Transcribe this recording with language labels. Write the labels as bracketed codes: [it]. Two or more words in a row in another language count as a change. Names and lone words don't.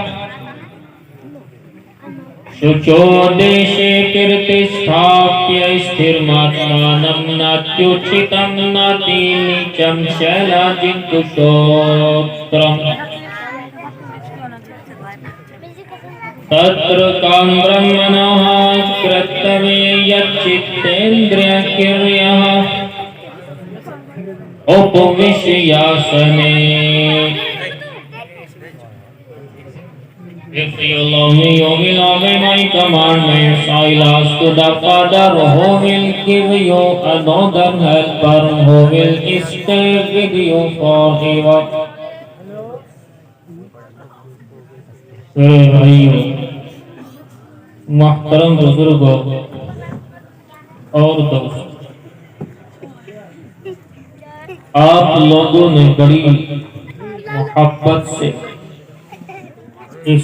[sa] शुचौ देशे प्रतिष्ठाप्य स्थिरमासनमात्मनः नात्युच्छ्रितं नातिनीचं चैलाजिनकुशोत्तरम् तत्रैकाग्रं मनः कृत्वा यतचित्तेन्द्रियक्रियः उपविश्यासने. [en] If you love me, you will obey my commandments. I'll ask the Father who will give you another helper who will stay with you forever. [ur] میرے بھائیوں، محترم بزرگوں اور دوستوں، آپ لوگوں نے بڑی محبت سے اس